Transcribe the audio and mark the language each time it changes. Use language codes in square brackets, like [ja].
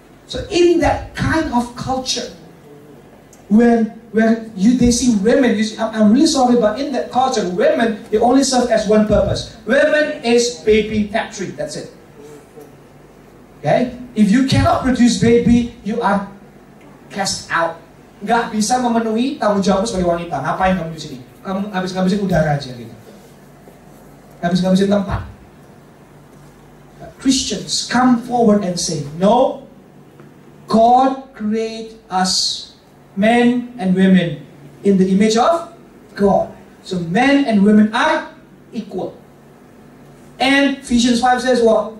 [en] So in that kind of culture, where they see women, I'm really sorry, but in that culture, women, they only serve as one purpose. Women is baby factory, that's it. Okay? If you cannot produce baby, you are cast out. [id] Nggak bisa memenuhi tanggung jawab sebagai wanita. Ngapain kamu di sini? Kamu habis-habisin udara aja gitu. Habis-habisin tempat. [en] Christians come forward and say, no, God created us, men and women, in the image of God. So men and women are equal. And Ephesians 5 says what?